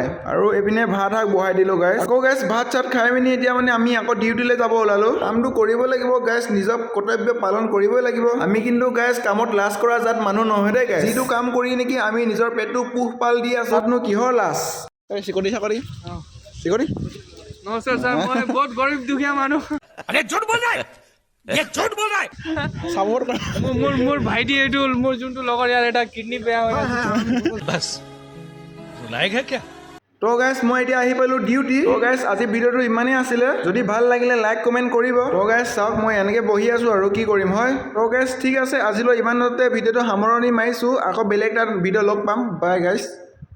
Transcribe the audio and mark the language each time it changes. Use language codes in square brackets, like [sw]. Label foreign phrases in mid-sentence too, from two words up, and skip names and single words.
[as] আৰু এইপিনে ভাত বহাই দিলোঁ গাইস। আকৌ গাইস ভাত চাত খাই পিনি এতিয়া মানে আমি আকৌ ডিউটিলৈ যাব ওলালোঁ। কামটো কৰিব লাগিব গাইস। নিজৰ কৰ্তব্য পালন কৰিবই লাগিব। আমি কিন্তু গাইস কামত লাজ কৰা জাত মানুহ নহয় দেই গাইস। যিটো কাম কৰি নেকি আমি নিজৰ পেটটো পোহপাল দি আছোঁ তাতনো কিহৰ লাজ। এই চিকটি চাকৰি চিকটি [hi] नमस्कार सर मैं बहुत गरीब दुखिया मानुह अरे झूठ बोल रहा है ये झूठ बोल रहा है सापोर्ट [as] মোৰ ভাইটি এইটো मोर যোনটো লগৰ ইয়াৰ এটা কিডনি বেয়া হৈ আছে [hi] बस लायक है क्या [as] তো গাইস মই এতিয়া আহি পালোঁ ডিউটি। তো গাইস আজি ভিডিঅ'টো ইমানেই আছিলে। যদি ভাল লাগিলে [en] like comment [as] কৰিব। তো গাইস চাওক মই এনেকৈ বহি আছোঁ আৰু কি কৰিম হয়। তো গাইস ঠিক আছে আজিলৈ ইমানতে ভিডিঅ'টো সামৰণি মাৰিছোঁ। আকৌ বেলেগ এটা ভিডিঅ' লগ পাম। বাই গাইস।